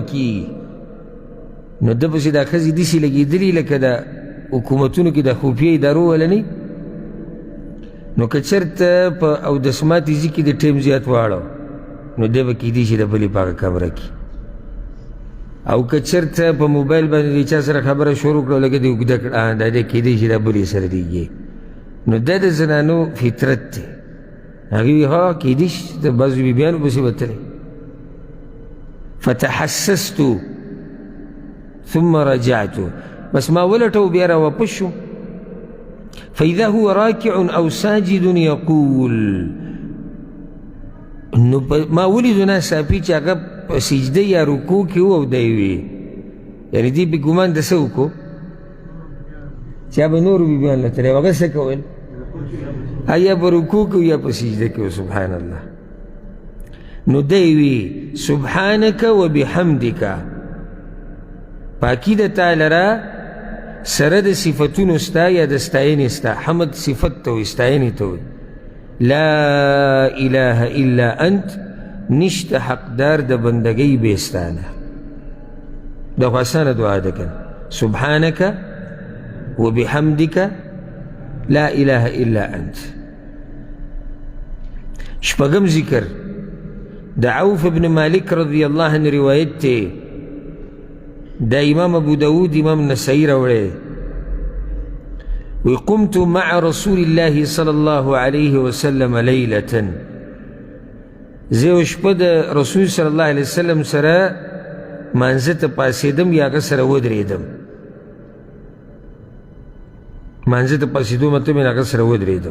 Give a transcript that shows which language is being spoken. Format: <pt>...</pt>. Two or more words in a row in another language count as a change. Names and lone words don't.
<ps>کېږي نو ده پسې دا ښځې داسې لګېدلي لکه د حکومتونو کې د خفیه ادارو والا نه، نو که چېرته په اودس ماتې ځي کې د ټیم زیات واړو نو دی به کېدی شي د بلې په هغه کمره کې، او که چېرته په موبایل باندې د چا سره خبره شروع کړه لکه دې اوږده کړه دا دی کېدی شي دا بلې سره دیږي. نو دا د زنانو فطرت دی. هغې وي ها کېدی شي د بعضو بیبیانو پسې به تللی.</ps> <ar>فتحسست ثم رجعت،</ar> <ps>بس ما ولټو بیا راواپس شو.</ps> <ar>فإذا هو راكع أو ساجد يقول،</ar> <ps>نو ما ولیدو ناڅاپي چې هغه په سجده یا رکوع کې و او دی وي، یعنې دې به ګمان د څه وکړو چې به نورو بیبیانو له تللی، هغه څه کول؟ یا به رکوع کې یا په سجده کې و.</ps> <ar>سبحان الله.</ar> <ps>نو دی وي</ps> <ar>سبحانک وبحمدک،</ar> <ps>پاکی د تا لره سره د صفتونو ستا یا د ستاینې ستا. حمد صفت ته وي، ستاینې ته وي.</ps> <ar>لا اله الا انت،</ar> <ps>نشته حقدار د بندګۍ بې ستا نه. دا خو اسانه دعا ده کنه،</ps> <ar>سبحانک وبحمدک لا اله الا انت.</ar> <ps>شپږم ذکر د عوف بن مالک</ps> <ar>رضی الله عنه</ar> <ps>روایت ته، دا امام ابو داود امام نسائی راوړی.</ps> <ar>وی قمت مع رسول الله صلی الله علیه وسلم لیلة،</ar> <ps>زه یو شپه د رسول</ps> <ar>صلی الله علیه وسلم</ar> <ps>سره مانځه ته پاڅېدم یا هغه سره ودرېدم. مانځه ته پاڅېدو مطلب یې هغه سره ودرېدم.</ps>